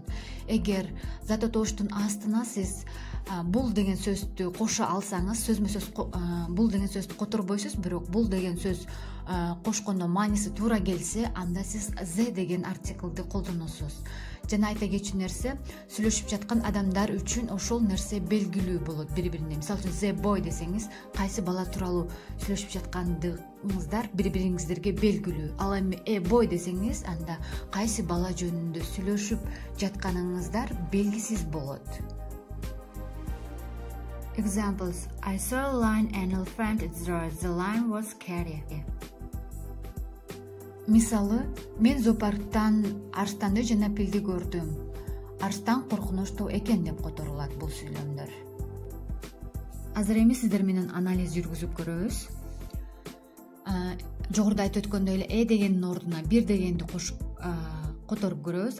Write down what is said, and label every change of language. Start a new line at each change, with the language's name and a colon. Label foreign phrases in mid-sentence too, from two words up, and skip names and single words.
Kyrgyz: Эгер зат атооштун астына сиз бул деген сөздү кошо алсаңыз, сөзмө сөз бул деген сөздү которбойсуз, бирок бул деген сөз кошкондо мааниси туура келсе, анда сиз the деген артиклди колдоносуз. Жана айта кетчү нерсе, сүйлөшүп жаткан адамдар үчүн ошол нерсе белгилүү болот бири-бирине. Мисалы үчүн
English: the boy
Kyrgyz: десеңиз, кайсы бала тууралуу сүйлөшүп жаткандыгыңыздар бири-бириңиздерге белгилүү. Ал эми boy десеңиз, анда кайсы бала жөнүндө сүйлөшүп жатканыңыздар белгисиз болот.
English: Examples. I saw a lion and elephant there. The lion was scary.
Kyrgyz: Мисалы, мен зоопарктан арстанды жана пилди көрдүм. Арстан коркунучтуу экен деп которулат бул сүйлөмдөр. Азыр эми сиздер менен анализ жүргүзүп көрөбүз. Жогоруда айтып өткөндөй эле дегендин ордуна бир дегенди кошуп которуп көрөбүз.